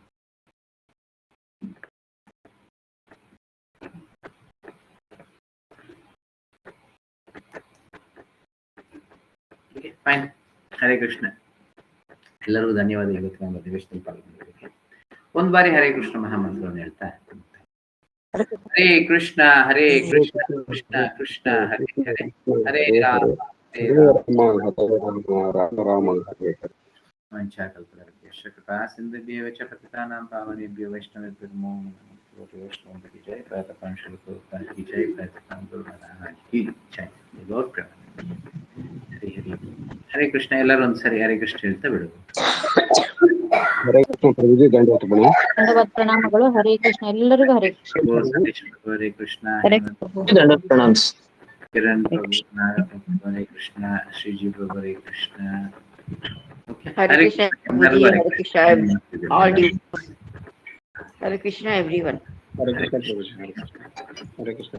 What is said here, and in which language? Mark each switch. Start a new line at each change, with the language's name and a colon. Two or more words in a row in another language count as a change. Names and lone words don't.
English: ಫೈನ್.
Kannada: ಹರೇ ಕೃಷ್ಣ. ಎಲ್ಲರಿಗೂ ಧನ್ಯವಾದ. ಇವತ್ತು ನಮ್ಮ ಅಧಿವೇಶನದಲ್ಲಿ ಪಾಲ್ಗೊಂಡಿದ್ದಕ್ಕೆ. ಒಂದ್ ಬಾರಿ ಹರೇ ಕೃಷ್ಣ ಮಹಾಮಂತ್ರವನ್ನು ಹೇಳ್ತಾ
Sanskrit: ಹರೇ ಕೃಷ್ಣ ಹರೇ ಕೃಷ್ಣ ಕೃಷ್ಣ ಕೃಷ್ಣ ಹರೇ ಹರೇ ಹರೇ ರಾಮ ಹರೇ ರಾಮ ಮಂಚಾಕಲ್ಪತರುಭ್ಯಶ್ಚ ಕೃಪಾ ಸಿಂಧುಭ್ಯೋ ಚ ಪತಿತಾನಾಂ ಪಾವನೇಭ್ಯೋ ವೈಷ್ಣವೇಭ್ಯೋ ನಮೋ ನಮಃ.
Hindi: ವೈಷ್ಣವ की जय, प्रतपन श्री गुरुपाद की जय, प्रतपन गुरु महाराज की जय. गौर प्रेम. हरे हरे. हरे कृष्ण.
Kannada: ಎಲ್ಲರೂ ಒಂದ್ಸರಿ ಹರೇ ಕೃಷ್ಣ ಹೇಳ್ತಾ ಬಿಡುದು. ಹರೇ ಕೃಷ್ಣ ಪ್ರಭುಜಿ, ದಂಡವತ್ ಪ್ರಣಾಮಗಳು. ಹರೇ ಕೃಷ್ಣ. ಎಲ್ಲರಿಗೂ ಹರೇ ಕೃಷ್ಣ. ಹರೇ ಕೃಷ್ಣ. ದಂಡವತ್ ಪ್ರಣಾಮ್ಸ್. ಕಿರಣ್ ಪ್ರಭು, ನಾರಾಯಣ ಪ್ರಭು, ಹರೇ ಕೃಷ್ಣ. ಶ್ರೀಜಿ ಪ್ರಭು, ಹರೇ ಕೃಷ್ಣ.
English: Hare Krishna, Hare Krishna, all you. Hare Krishna, everyone.
Kannada: ಹರೇ ಕೃಷ್ಣ ಪ್ರಭುಜಿ. ಹರೇ ಕೃಷ್ಣ.